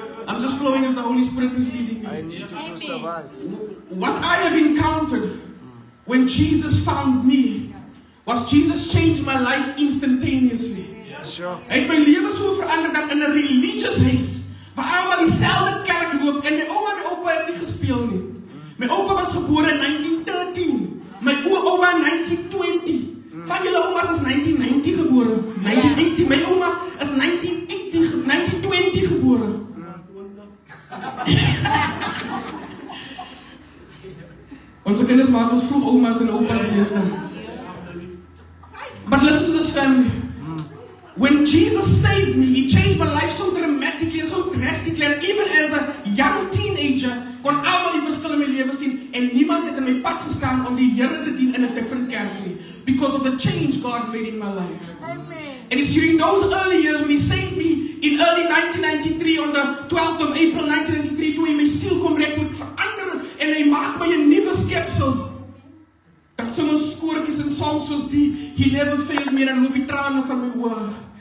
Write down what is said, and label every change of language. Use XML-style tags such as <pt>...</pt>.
<en>I'm just flowing as the Holy Spirit is leading I me. need you to survive. What I have encountered when Jesus found me, was Jesus changed my life instantaneously. Sure.</en> <af>Hy het my lewe so verander dat in 'n religious huis, waar almal dieselfde kerk loop, en my ouma en my oupa het nie gespeel nie. My oupa was gebore in 1913, my ouma in 1920. Van julle oumas is 1990 gebore. 1980, my ouma is 1920 gebore. Onze kinders maak ons vroeg oumas en oupas deesdae.</af> <en>But listen to this, family. When Jesus saved me, He changed my life so dramatically and so drastically. And even as a young teenager,</en> <af>kon almal die verskil in my lewe sien. En niemand het in my pad gestaan om die Here te dien in 'n different kerk nie.</af> <en>Because of the change God made in my life. Amen. And it's during those early years when He saved me in early 1993, on the 12th of April 1993,</en> <af>toe Hy my siel kom red, toe ek verander en Hy maak my 'n nuwe skepsel. Dat sing ons koortjies en songs soos die</af> <en>He never failed me,</en> <af>en loop die trane van my oë.</af>